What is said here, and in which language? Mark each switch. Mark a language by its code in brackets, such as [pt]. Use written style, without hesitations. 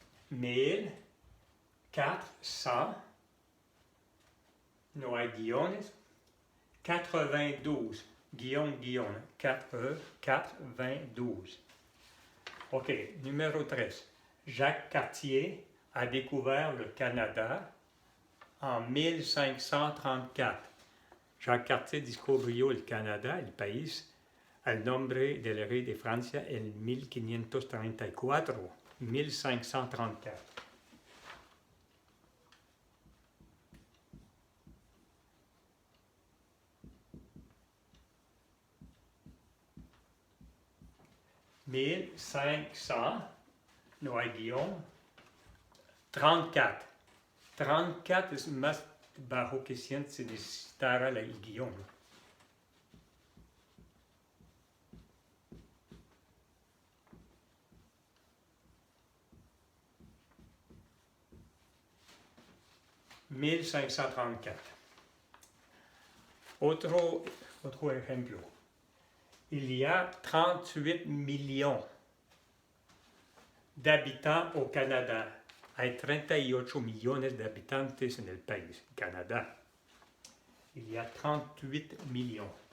[es] Mille 400, no hay guiones, 92, guion, 92. [fr] Ok, numéro 3. Jacques Cartier a découvert le Canada en 1534. [es] Jacques Cartier descubrió el Canada, el país, al nombre del rey de Francia en 1534. 1534. Mille 500, no hay guión, 34. 34 es más bajo que 100 si necesitara el guión. (1534). Otro ejemplo. [fr] Il y a 38 millions d'habitants au Canada. [es] Hay 38 millones de habitantes en el país, Canadá. [fr] Il y a 38 millions.